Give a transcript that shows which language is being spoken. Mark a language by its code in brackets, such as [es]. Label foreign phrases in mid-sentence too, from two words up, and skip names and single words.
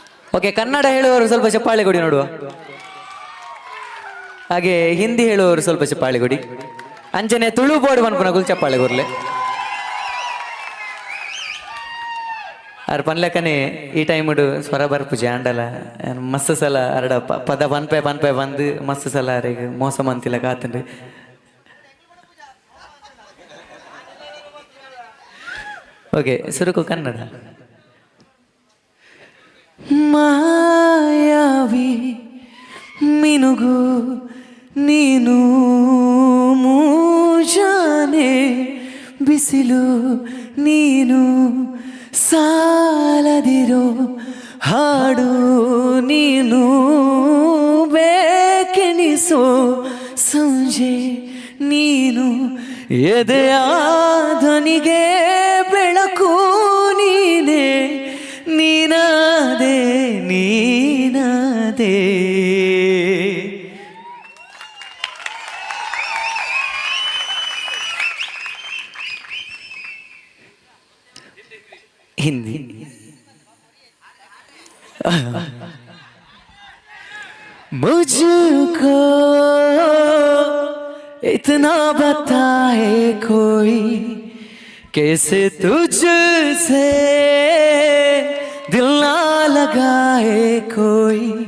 [kn] ಓಕೆ, ಕನ್ನಡ ಹೇಳುವವರು ಸ್ವಲ್ಪ ಚಪ್ಪಾಳೆ ಕೊಡಿ ನೋಡುವ. ಹಾಗೆ ಹಿಂದಿ ಹೇಳುವವರು ಸ್ವಲ್ಪ ಚಪ್ಪಾಳೆ ಕೊಡಿ. [tcy] ಅಂಚನೆ ತುಳು ಬೋರ್ಡ್ ಮನ್ಪುನಗುಲ್ ಚಪ್ಪಾಳೆ ಕೊರ್ಲೆ. ಅರ್ ಪನ್ಲೆಕ್ಕನೆ ಈ ಟೈಮ್ ಸ್ವರ ಬರ್ಪುಜಿ ಆಂಡಲ ಮಸ್ತ್ ಸಲ ಅರಡ ಪದ ಪನ್ಪೆ ಬಂದು ಮಸ್ತ್ ಸಲ ಅರೆಗೆ ಮೋಸ ಮಂತಿಲ್ಲ ಕಾತಂಡ್ರಿ. ಓಕೆ, ಸುರುಕು ಕನ್ನಡ. [kn] ಮಾಯಾವಿ ಮಿನುಗು ನೀನು ಮೂಜಾನೆ ಬಿಸಿಲು ನೀನು ಸಾಲದಿರೋ ಹಾಡು ನೀನು ಬೇಕೆನಿಸೋ ಸಂಜೆ ನೀನು ಎದೆಯ ಧ್ವನಿಗೆ ಬೆಳಕು ನೀನೇ ನೀನಾದೆ ನೀನಾದೆ. [hi] हिंदी मुझको इतना बताए कोई कैसे तुझसे दिल ना लगाए कोई.